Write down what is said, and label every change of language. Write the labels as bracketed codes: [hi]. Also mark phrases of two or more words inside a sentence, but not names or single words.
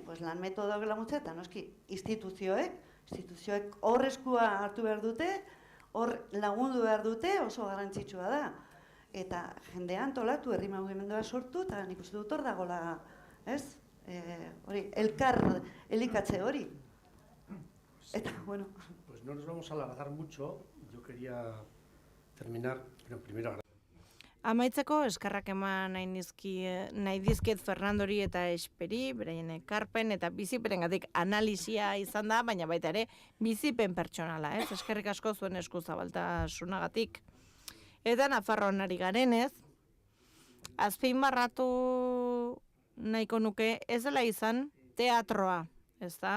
[eu] Pues lan metodoak laguntza eta noski instituzioek hor eskua hartu behar dute, hor lagundu behar dute, oso garrantzitsua da. Eta jendea antolatu, herri mugimendua sortu, eta nik uste dut hor dagoela, ez? Hori, elkar elikatze hori. Eta, bueno. [es] Pues no nos vamos a alargar mucho, yo quería terminar, bueno, primero [eu] Amaitzeko eskerrak eman nahi dizkiet Fernandori eta Esperi, beraien ekarpen eta biziperengatik analisia izan da, baina baita ere bizipen pertsonala, ez? Eskerrik asko zuen eskuzabaltasunagatik. Eta Nafarroan ari garenez, azpimarratu nahiko nuke ez dela izan teatroa, ez da?